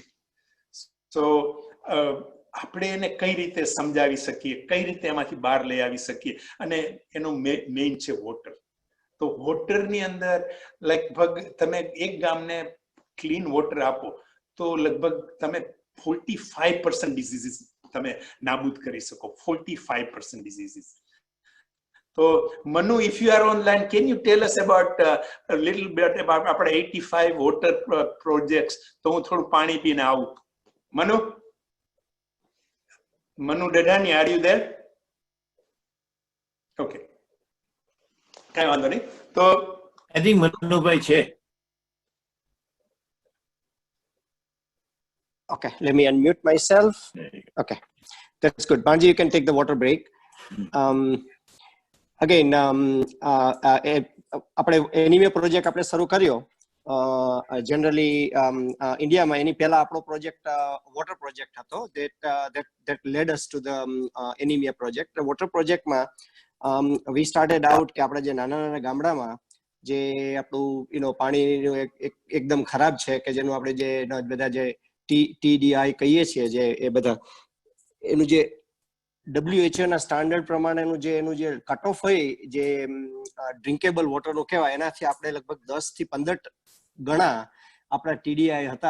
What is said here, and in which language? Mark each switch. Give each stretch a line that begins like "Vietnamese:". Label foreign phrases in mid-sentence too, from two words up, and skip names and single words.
Gujarati: સો આપણે એને કઈ રીતે સમજાવી શકીએ, કઈ રીતે એમાંથી બહાર લઈ આવી શકીએ, અને એનું મેઇન છે વોટર. તો વોટરની અંદર લગભગ તમે એક ગામને
English: clean water
Gujarati: આપો તો લગભગ તમે 45% ડિઝીઝીસ તમે નાબૂદ કરી શકો.
English: 45% ડિઝીઝીસ. તો Manu, if you are online, can you tell us about a little bit about આપણા 85 water projects?
Gujarati: તો હું થોડું પાણી પીને આવું.
English: Manu Dadani, are you there?
Gujarati: Okay. કાંઈ વાંધો નહીં. તો
English: I think Manuભાઈ છે. Okay, let me unmute myself. Okay, that's good. Bhanji, you can take the water break. Again,
Gujarati: આપણે
English: anemia project
Gujarati: આપણે શરૂ કર્યો જનરલી ઇન્ડિયામાં. એની પહેલા આપણો પ્રોજેક્ટ
English: water project
Gujarati: હતો
English: that led us to the anemia project.
Gujarati: વોટર પ્રોજેક્ટમાં
English: we started out
Gujarati: કે આપણે જે નાના ગામડામાં જે આપણું પાણીનું એકદમ ખરાબ છે, કે જેનું આપણે જે બધા જે TDI કહીએ છીએ, જે એ બધા એનું જે WHO ના સ્ટાન્ડર્ડ પ્રમાણેનું એનું જે
English: cut off
Gujarati: હોય, જે
English: drinkable water
Gujarati: કહેવાય, એનાથી આપણે લગભગ 10 થી 15 ગણા આપણા TDI હતા.